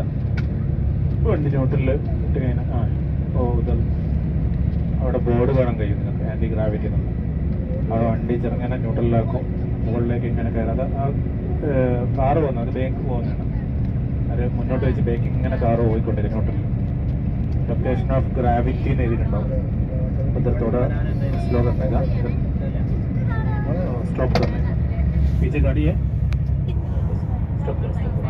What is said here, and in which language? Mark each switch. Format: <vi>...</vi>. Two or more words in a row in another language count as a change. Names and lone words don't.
<ml>വണ്ടി ന്യൂട്രലിൽ ഇട്ട് കഴിഞ്ഞാൽ ഇത് അവിടെ ബോർഡ് കാണാൻ കഴിയും നിങ്ങൾക്ക്,</ml> <en>anti gravity</en> <ml>എന്നുള്ള. അവിടെ വണ്ടി ചെറുങ്ങനെ ന്യൂട്രലിലാക്കും, മുകളിലേക്ക് ഇങ്ങനെ കയറാതെ ആ കാറ് പോകുന്നത്, അത് ബേക്ക് പോകുന്നതാണ്. അത് മുന്നോട്ട് വെച്ച് ബേക്കിംഗ് ഇങ്ങനെ കാറ് പോയിക്കൊണ്ടിരിക്കും ന്യൂട്രലിൽ.</ml> <en>location of gravity</en> <ml>എന്ന് എഴുതിയിട്ടുണ്ടാവും.</ml> <hi>ഇത്രത്തോടെ स्लो करने का, स्टॉप करने का, पीछे गाड़ी है, स्टॉप कर।</hi>